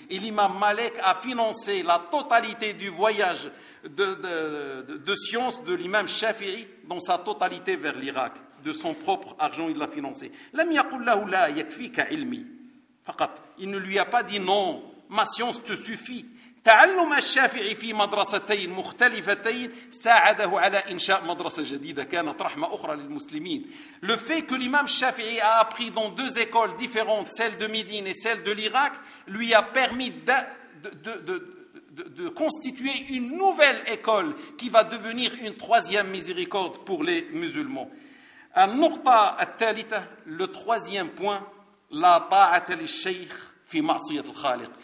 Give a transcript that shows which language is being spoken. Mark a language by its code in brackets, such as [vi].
[fr] Et l'imam Malik a financé la totalité du voyage de science de l'imam Shafi'i dans sa totalité vers l'Irak. De son propre argent, il l'a financé. [ar] Lam yaqul lahu la yakfika ilmi. فقط. [fr] Il ne lui a pas dit non, ma science te suffit. [ar] تعلم الشافعي في مدرستين مختلفتين ساعده على إنشاء مدرسة جديدة كانت رحمة أخرى للمسلمين. [fr] Le fait que l'imam Shafi'i a appris dans deux écoles différentes, celle de Médine et celle de l'Irak, lui a permis de constituer une nouvelle école qui va devenir une troisième miséricorde pour les musulmans. [ar] النقطة الثالثة, [fr] le troisième point. [ar] La ta'ata li shaykh fi ma'siyat al-khaliq.